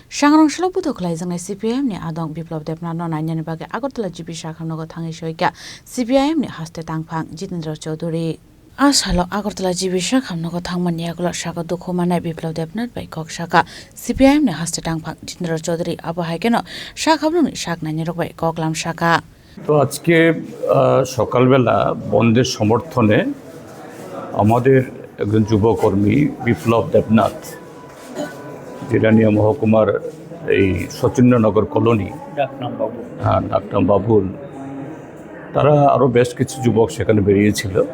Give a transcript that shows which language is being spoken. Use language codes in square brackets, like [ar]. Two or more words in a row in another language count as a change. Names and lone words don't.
[trp] Sangrangshalo Budokhlai jangai CPIM ni adong biplop depna no nainani bage Agartala GP Shakhamnogo thangi shoika CPIM ni haste tangphang Jitendra Chaudhary Asalo Agartala GP Shakhamnogo thangmani aglo shaka dukhomana biplop depnat bai kok shaka CPIM ni haste tangphang Jitendra Chaudhary abo haikeno shakhamno shak nani rokbai koklam shaka [bn] তো আজকে সকালবেলা বন্ধের সমর্থনে আমাদের একজন যুবকর্মী বিপ্লব দেবনাথ জিরানিয়া মহকুমার এই সচিন্দ্রনগর কলোনি ডাকনাম বাবুল তারা আরও বেশ কিছু যুবক সেখানে বেরিয়েছিল।